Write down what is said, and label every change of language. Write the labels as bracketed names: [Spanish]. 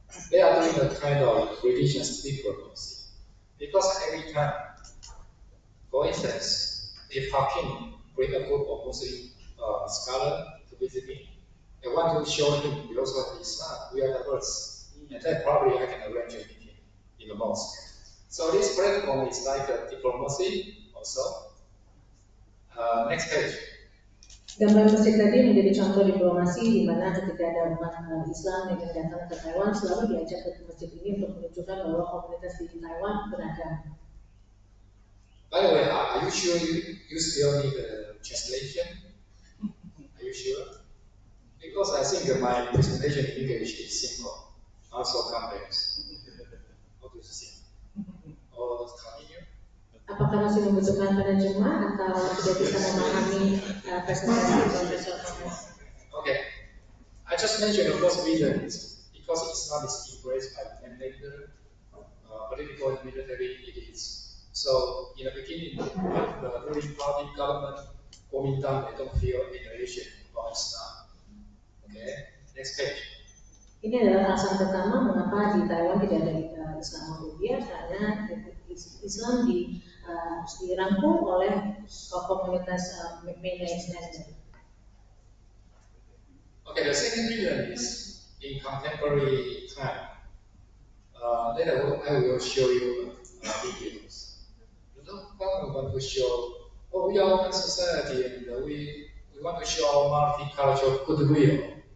[English] They are doing a kind of religious diplomacy. Because every time, for instance, if Hakim bring a group of Muslim scholars to visit me, I want to show him the also of Islam, we are diverse. And then probably I can arrange a meeting in the mosque. So this platform is like a diplomacy also. Next page. [Indonesian] Gambar masjid tadi menjadi contoh diplomasi di mana ketika ada umat Islam yang datang ke Taiwan selalu diajak ke masjid ini untuk menunjukkan bahwa komunitas di Taiwan beragam. [English] By the way, are you sure you still need a translation? Are you sure? Because I think my presentation in English is simple, also complex. How to see? Or continue? [Indonesian] Apakah masih membutuhkan penerjemah atau sudah bisa memahami presentasi Profesor Thomas? [English] Okay, I just mentioned the first reason is because Islam is embraced by mainlander, political and military elites. So in the beginning, the ruling party government, Kuomintang, they don't feel any relation about Islam. Okay, next page. [Indonesian] Ini adalah alasan pertama mengapa di Taiwan tidak ada Islamophobia karena Islam dirangkul oleh komunitas mainlander. [English] Okay, the second reason is in contemporary time. Later I will show you videos. The government want to show, oh, we are open society and we want to show multicultural goodwill.